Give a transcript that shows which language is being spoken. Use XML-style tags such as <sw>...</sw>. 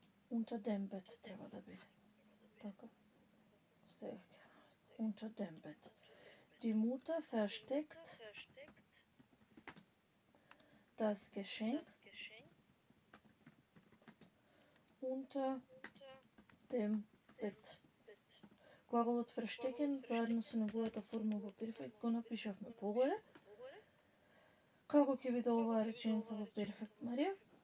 <de>Unter dem Bett треба да биде.</de> <mk>Така. Сега.</mk> <de>Unter dem Bett. Die Mutter versteckt das Geschenk unter dem Bett.</de> <mk>Глаголот verstecken заедно со неговата форма во перфект го напишавме погоре. Како ќе биде оваа реченица во перфект, Марија?</mk>